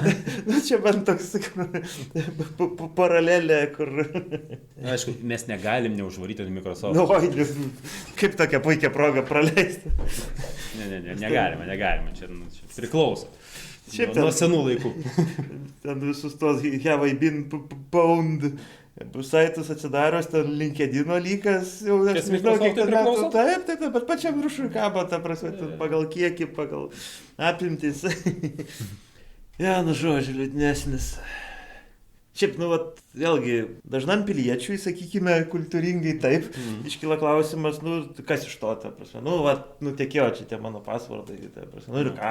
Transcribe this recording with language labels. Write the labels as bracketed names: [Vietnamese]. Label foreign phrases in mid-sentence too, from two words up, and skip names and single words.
[Lithuanian] Nu, čia bent toks paralelė, kur... Aišku, mes negalim neužvaryti ant Microsoft. Nu, kaip tokia puikia proga praleisti. Negalime, čia priklauso. Šiaip nuo senų laikų. Ten visus tos have I been pwned saitus atsidarius, ten LinkedIn lygas, jau aš nežinau, kiek ten metų. Taip, bet pačiam viršui kabo, ta prasme, pagal kiekį, pagal apimtis. Ja, nu žodžiu, liūdnesnis. Šiaip, nu, vat, vėlgi, dažnam piliečiui, sakykime, kultūringai taip, iškyla klausimas, nu, kas iš to, ta prasme, nu, vat, nutekėjo čia tie mano pasvardai, ta prasme, nu ir ką.